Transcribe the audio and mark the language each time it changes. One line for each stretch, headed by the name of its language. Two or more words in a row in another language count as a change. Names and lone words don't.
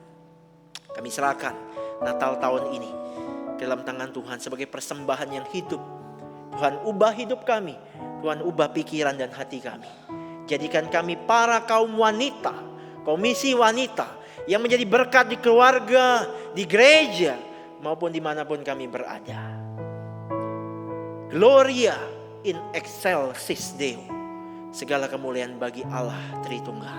Indonesian: Kami serahkan Natal tahun ini ke dalam tangan Tuhan sebagai persembahan yang hidup. Tuhan ubah hidup kami, Tuhan ubah pikiran dan hati kami. Jadikan kami para kaum wanita, komisi wanita yang menjadi berkat di keluarga, di gereja, maupun dimanapun kami berada.
Latin: Gloria in excelsis Deo.
Indonesian: Segala kemuliaan bagi Allah Tritunggal.